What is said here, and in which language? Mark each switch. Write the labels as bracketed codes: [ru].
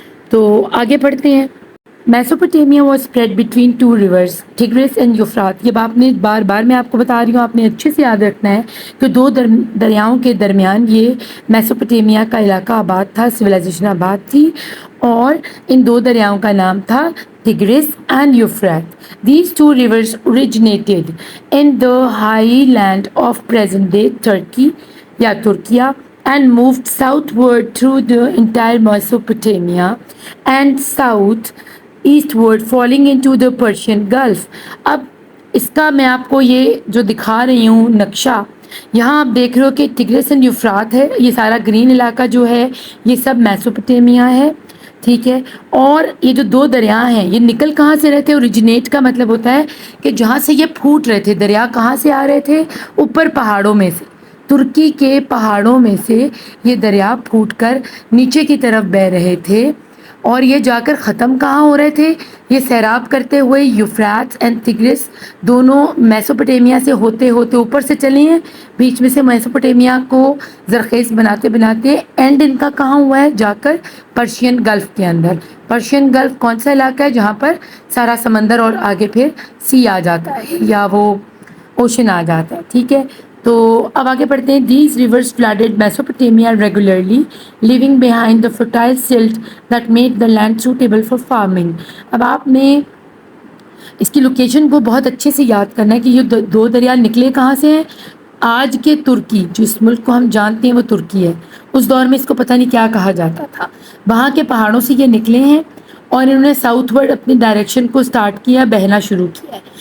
[ur] تو آگے پڑھتے ہیں. [en] Mesopotamia was spread between 2 rivers Tigris and یوفرات. [ur] یہ آپ نے بار بار میں آپ کو بتا رہی ہوں، آپ نے اچھے سے یاد رکھنا ہے کہ 2 دریاؤں کے درمیان یہ میسوپوٹیمیا کا علاقہ آباد تھا، سویلائزیشن آباد تھی، اور ان 2 دریاؤں کا نام تھا ٹگریس and یوفرات. [en] These 2 rivers originated in the highland of present-day Turkey [ur] یا Türkiye [en] and moved southward through the entire Mesopotamia and south eastward falling into the Persian Gulf. [ur] اب اس کا میں آپ کو یہ جو دکھا رہی ہوں نقشہ، یہاں آپ دیکھ رہے ہو کہ ٹگریس اینڈ یوفرات ہے، یہ سارا گرین علاقہ جو ہے یہ سب میسوپوٹیمیا ہے، ٹھیک ہے. اور یہ جو 2 دریا ہیں یہ نکل کہاں سے رہے تھے؟ اوریجنیٹ کا مطلب ہوتا ہے کہ جہاں سے یہ پھوٹ رہے تھے دریا، کہاں سے آ رہے تھے؟ اوپر پہاڑوں میں سے، ترکی کے پہاڑوں میں سے یہ دریا پھوٹ کر نیچے کی طرف بہہ رہے تھے، اور یہ جا کر ختم کہاں ہو رہے تھے؟ یہ سیراب کرتے ہوئے یوفرات اینڈ ٹگریس دونوں میسوپوٹیمیا سے ہوتے ہوتے اوپر سے چلے ہیں، بیچ میں سے میسوپوٹیمیا کو زرخیز بناتے بناتے اینڈ ان کا کہاں ہوا ہے؟ جا کر پرشین گلف کے اندر. پرشین گلف کون سا علاقہ ہے؟ جہاں پر سارا سمندر اور آگے پھر سی آ جاتا ہے یا وہ اوشن آ جاتا ہے، ٹھیک ہے. تو اب آگے پڑھتے ہیں. [en] These rivers flooded Mesopotamia regularly, leaving behind the fertile silt that made the land suitable for farming. [ur] اب آپ نے اس کی لوکیشن کو بہت اچھے سے یاد کرنا ہے کہ یہ 2 دریا نکلے کہاں سے ہیں؟ آج کے ترکی، جس ملک کو ہم جانتے ہیں وہ ترکی ہے، اس دور میں اس کو پتہ نہیں کیا کہا جاتا تھا، وہاں کے پہاڑوں سے یہ نکلے ہیں، اور انہوں نے ساؤتھ ورڈ اپنی ڈائریکشن کو سٹارٹ کیا، بہنا شروع کیا ہے.